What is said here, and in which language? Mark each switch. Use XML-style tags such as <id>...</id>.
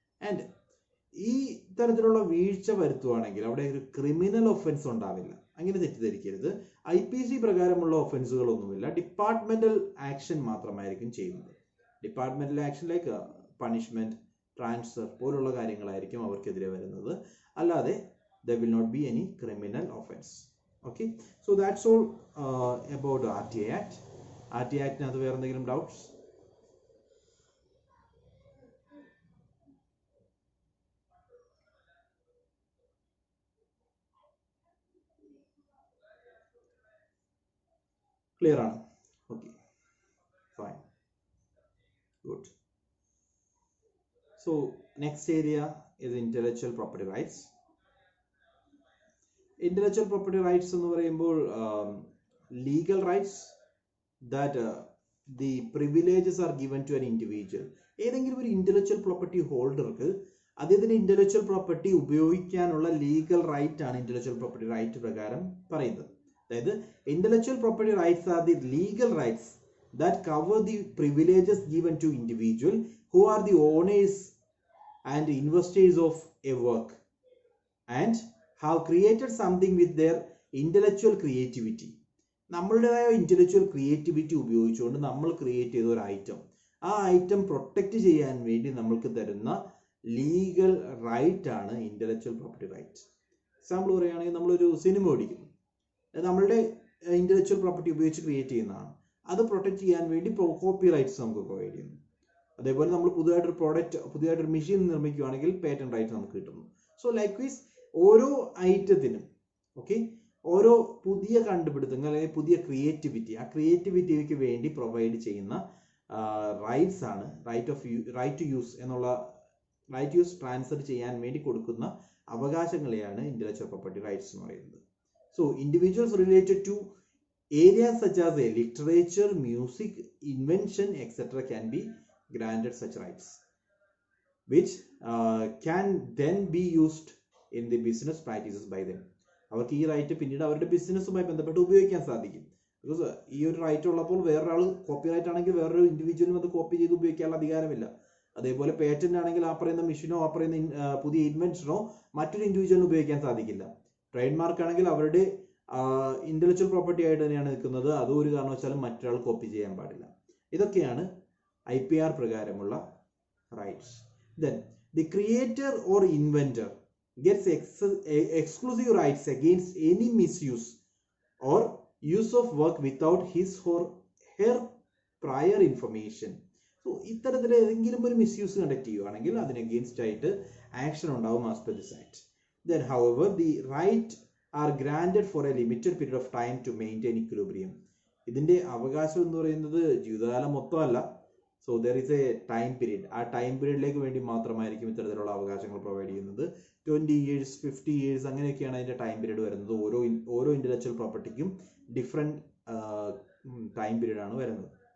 <ml>And ഈ തരത്തിലുള്ള വീഴ്ച വരുത്തുവാണെങ്കിൽ അവിടെ ഒരു ക്രിമിനൽ ഒഫൻസ് ഉണ്ടാവില്ല. അങ്ങനെ തെറ്റിദ്ധരിക്കരുത്. IPC പ്രകാരമുള്ള ഒഫൻസുകളൊന്നുമില്ല. ഡിപ്പാർട്ട്മെന്റൽ ആക്ഷൻ മാത്രമായിരിക്കും ചെയ്യുന്നത്. Departmental action like punishment, transfer പോലുള്ള കാര്യങ്ങളായിരിക്കും അവർക്കെതിരെ വരുന്നത്. അല്ലാതെ</ml> <en>there will not be any criminal offense. Okay, so that's all about RTA Act.</en> <ml>RTA Act നകത്ത് വേറെ എന്തെങ്കിലും ഡൗട്ട്സ്? ക്ലിയർ ആണ്? Okay, fine, good.</ml> <en>So next area is intellectual property rights. Intellectual property rights</en> <ml>എന്ന് പറയുമ്പോൾ</ml> <en>legal rights that the privileges are given to an individual.</en> <ml>ഏതെങ്കിലും ഒരു intellectual property ഹോൾഡർക്ക് അദ്ദേഹത്തിന്റെ intellectual property ഉപയോഗിക്കാനുള്ള ലീഗൽ റൈറ്റ് ആണ് intellectual property right പ്രകാരം പറയുന്നത്.</ml> <en>അതായത് intellectual property rights are the legal rights that cover the privileges given to individual who are the owners and investors of a work and have created something with their intellectual creativity.</en> <ml>നമ്മളുടേതായ intellectual creativity ഉപയോഗിച്ചുകൊണ്ട് നമ്മൾ create ചെയ്ത ഒരു item, ആ item protect ചെയ്യാൻ വേണ്ടി നമ്മൾക്ക് തരുന്ന legal right ആണ് ഇന്റലക്ച്വൽ പ്രോപ്പർട്ടി റൈറ്റ്. എക്സാമ്പിൾ പറയുകയാണെങ്കിൽ, നമ്മളൊരു സിനിമ ഓടിക്കുന്നു, നമ്മളുടെ ഇന്റലക്ച്വൽ പ്രോപ്പർട്ടി ഉപയോഗിച്ച് ക്രിയേറ്റ് ചെയ്യുന്നതാണ്. അത് പ്രൊട്ടക്ട് ചെയ്യാൻ വേണ്ടി കോപ്പി റൈറ്റ്സ് നമുക്ക് പ്രൊവൈഡ് ചെയ്യുന്നു. അതേപോലെ നമ്മൾ പുതിയതായിട്ടൊരു പ്രോഡക്റ്റ്, പുതിയതായിട്ടൊരു മെഷീൻ നിർമ്മിക്കുകയാണെങ്കിൽ പേറ്റന്റ് റൈറ്റ് നമുക്ക് കിട്ടുന്നു. സോ ലൈക്വൈസ് ഓരോ ഐറ്റത്തിനും ഓരോ പുതിയ കണ്ടുപിടുത്തങ്ങൾ അല്ലെങ്കിൽ പുതിയ ക്രിയേറ്റിവിറ്റി, ആ ക്രിയേറ്റിവിറ്റിക്ക് വേണ്ടി പ്രൊവൈഡ് ചെയ്യുന്ന റൈറ്റ്സ് ആണ് റൈറ്റ് ടു യൂസ് എന്നുള്ള, റൈറ്റ് ടു യൂസ് ട്രാൻസ്ഫർ ചെയ്യാൻ വേണ്ടി കൊടുക്കുന്ന അവകാശങ്ങളെയാണ് ഇന്റലക്ച്വൽ പ്രോപ്പർട്ടി റൈറ്റ്സ് എന്ന് പറയുന്നത്.</ml> <en>So individuals related to areas such as literature, music, invention, etc. can be granted such rights, which can then be used in the business practices by them.</en> <ml>അവർക്ക് ഈ right പിന്നീട് അവരുടെ ബിസിനസ്സുമായി ബന്ധപ്പെട്ട് ഉപയോഗിക്കാൻ സാധിക്കും. Because ഈ ഒരു റൈറ്റ് ഉള്ളപ്പോൾ വേറൊരാൾ, കോപ്പി റൈറ്റ് ആണെങ്കിൽ വേറൊരു ഇൻഡിവിജ്വലിനും അത് കോപ്പി ചെയ്ത് ഉപയോഗിക്കാനുള്ള അധികാരമില്ല. അതേപോലെ പേറ്റന്റ് ആണെങ്കിൽ ആ പറയുന്ന മെഷീനോ ആ പറയുന്ന പുതിയ ഇൻവെൻഷനോ മറ്റൊരു ഇൻഡിവിജ്വലിന് ഉപയോഗിക്കാൻ സാധിക്കില്ല. ട്രേഡ് മാർക്ക് ആണെങ്കിൽ അവരുടെ ഇന്റലക്ച്വൽ പ്രോപ്പർട്ടി ആയിട്ട് തന്നെയാണ് നിൽക്കുന്നത്. അത് ഒരു കാരണവശാലും മറ്റൊരാൾ കോപ്പി ചെയ്യാൻ പാടില്ല. ഇതൊക്കെയാണ് IPR പ്രകാരമുള്ള rights.</ml> <en>Then the creator or inventor gets exclusive rights against any misuse or use of work without his or her prior information.</en> <ml>So ഇത്തരത്തിൽ ഏതെങ്കിലും ഒരു മിസ്യൂസ് കണ്ടക്ട് ചെയ്യുകയാണെങ്കിൽ അതിന് അഗെയിൻസ്റ്റ് ആയിട്ട് ആക്ഷൻ ഉണ്ടാവും as per this act.</ml> <en>Then however the right are granted for a limited period of time to maintain equilibrium.</en> <ml>ഇതിന്റെ അവകാശം എന്ന് പറയുന്നത് ജീവിതകാലം മൊത്തമല്ല.</ml> <en>So there is a time period.</en> <ml>ആ ടൈം പീരീഡിലേക്ക് വേണ്ടി മാത്രമായിരിക്കും ഇത്തരത്തിലുള്ള അവകാശങ്ങൾ പ്രൊവൈഡ് ചെയ്യുന്നത്. 20 years 50 years അങ്ങനെയൊക്കെയാണ് അതിന്റെ ടൈം പീരീഡ് വരുന്നത്. ഓരോ ഇന്റലക്ച്വൽ പ്രോപ്പർട്ടിക്കും ഡിഫറെന്റ് ടൈം പീരീഡ് ആണ് വരുന്നത്.</ml>